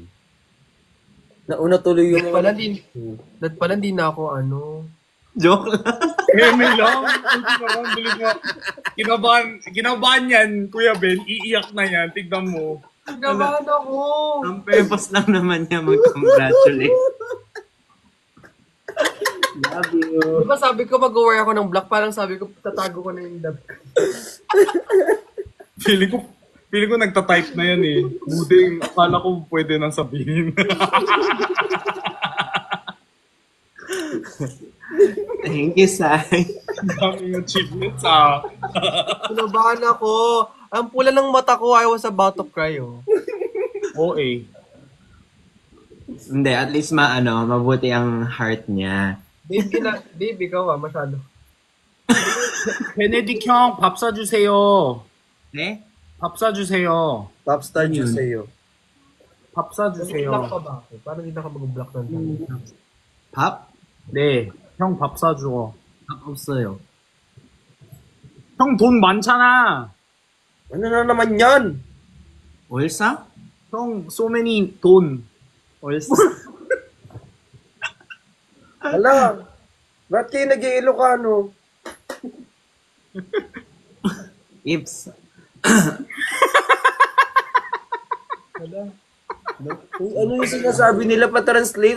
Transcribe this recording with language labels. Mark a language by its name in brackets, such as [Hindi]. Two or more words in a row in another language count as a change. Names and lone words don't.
[Filipino] Nauna tuloy yung Dat pala din na ako Joke lang. Amy lang. Bilis mo. Kinabahan yan, Kuya Ben. Iiyak na yan. Tignan mo. Naman ako. Ang purpose lang naman niya mag-congratulate. [English] Love you. [Filipino] Diba sabi ko mag-wear ako ng black, parang sabi ko tatago ko na yung dab. Feeling ko nagta-type na yan eh. Buding, akala ko pwede nang sabihin. [English] Thank you, Sai. [Filipino] Daming achievements ah. Kinabahan ako. Ang pula ng mata ko, [English] I was about to cry [Filipino] OA. Hindi, [English] at least [Filipino] mabuti ang heart niya. Babe, ikaw masyado. [Korean] Benedict 형, 밥 사주세요. [Filipino] Eh? [Korean] 밥 사주세요. [English] Popstar [Filipino] Yun. sa'yo. [Korean] 밥 [Filipino] Mag-block [Korean] 사주세요. [Filipino] pa ba ako? Parang hindi na ka mag-block ng tanong. [Korean] Pop? 네, 형 밥 사줘. Pop 없어요. 형 돈 많잖아. [Filipino] Ano na naman yan? Olsa? [Korean] 형 [English] so many [Korean] 돈. Olsa? [Filipino] Hala, ba't kayo nag-i-Ilocano? Ips. Uy, ano yung sinasabi nila pa-translate?